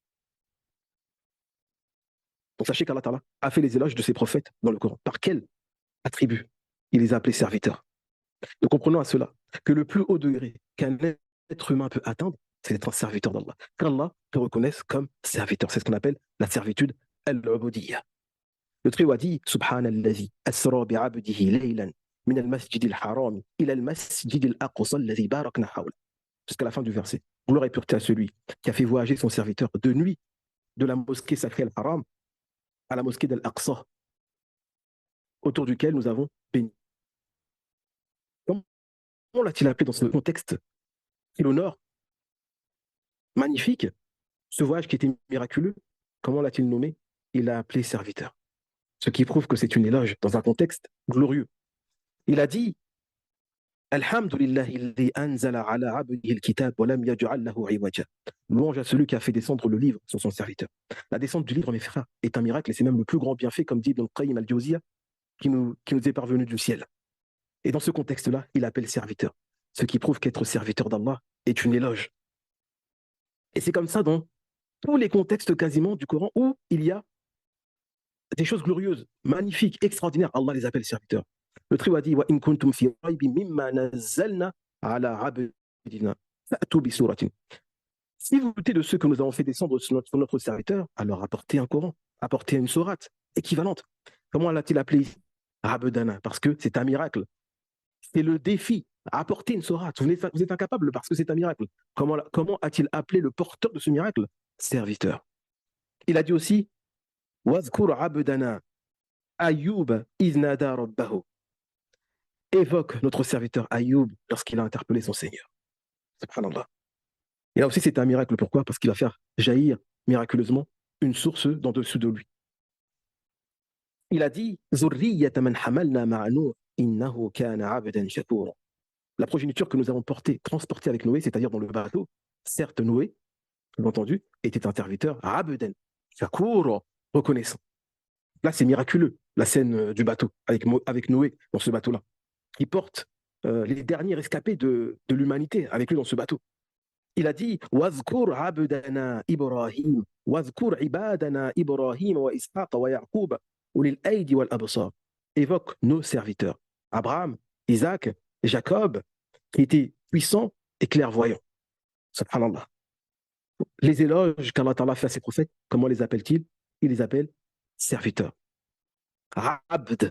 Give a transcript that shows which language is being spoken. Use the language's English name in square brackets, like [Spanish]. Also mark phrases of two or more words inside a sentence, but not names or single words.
[French] Donc sachez qu' [Arabic] الله تعالى [French] a fait les éloges de ses prophètes dans le Coran. Par quel attribut? Il les a appelés serviteurs. Nous comprenons à cela que le plus haut degré qu'un être humain peut atteindre, c'est d'être un serviteur d'Allah. Qu'Allah te reconnaisse comme serviteur. C'est ce qu'on appelle la servitude al-ubudiyya. Le Très-Haut a dit [Arabic] سبحان الذي أسرى بعبده ليلا من المسجد الحرام إلى المسجد الأقصى الذي باركنا حوله. [French] Jusqu'à la fin du verset. Gloire et pureté à celui qui a fait voyager son serviteur de nuit de la mosquée sacrée al-Haram à la mosquée d'Al-Aqsa, autour duquel nous avons béni. Comment l'a-t-il appelé dans ce contexte qui l'honore, magnifique, ce voyage qui était miraculeux? Comment l'a-t-il nommé? Il l'a appelé serviteur. Ce qui prouve que c'est une éloge dans un contexte glorieux. Il a dit [Arabic] الحمد لله الذي أنزل على عبده الكتاب ولم يجعل له عوجا. [French] Louange à celui qui a fait descendre le livre sur son serviteur. La descente du livre, mes frères, est un miracle et c'est même le plus grand bienfait, comme dit Ibn Qayyim al-Jawziyya, qui nous est parvenu du ciel. Et dans ce contexte-là, il appelle serviteur. Ce qui prouve qu'être serviteur d'Allah est une éloge. Et c'est comme ça dans tous les contextes quasiment du Coran où il y a des choses glorieuses, magnifiques, extraordinaires. Allah les appelle serviteurs. Le Très-Haut a dit [Arabic] وإن كنتم في ريب مما نزلنا على عبدنا فأتوا بسورة. [French] Si vous doutez de ce que nous avons fait descendre sur notre serviteur, alors apportez un Coran, apportez une sourate équivalente. Comment l'a-t-il appelé Abdana? Parce que c'est un miracle. C'est le défi. Apporter une sourate. Vous êtes incapable parce que c'est un miracle. Comment a-t-il appelé le porteur de ce miracle? Serviteur. Il a dit aussi [Arabic] واذكر عبدنا أيوب إذ نادى ربه. [French] Évoque notre serviteur Ayyub lorsqu'il a interpellé son Seigneur. Subhanallah. Et là aussi, c'est un miracle. Pourquoi? Parce qu'il va faire jaillir miraculeusement une source dans dessous de lui. Il a dit [Arabic] ذرية من حملنا مع نوح إنه كان عبدا شكورا. [French] La progéniture que nous avons transportée avec Noé, c'est-à-dire dans le bateau, certes Noé, vous entendu, était un serviteur [Arabic] عبدا شكورا, [French] reconnaissant. Là, c'est miraculeux, la scène du bateau, avec Noé dans ce bateau-là, qui porte les derniers rescapés de l'humanité avec lui dans ce bateau. Il a dit [Arabic] واذكر عبدنا إبراهيم واذكر عبادنا إبراهيم وإسحاق ويعقوب أولي الأيدي والأبصار. [French] Évoque nos serviteurs, Abraham, Isaac, Jacob, qui étaient puissants et clairvoyants. Subhanallah. Les éloges qu' [Arabic] الله تعالى [French] fait à ses prophètes, comment les appelle-t-il? Il les appelle serviteurs. Abd.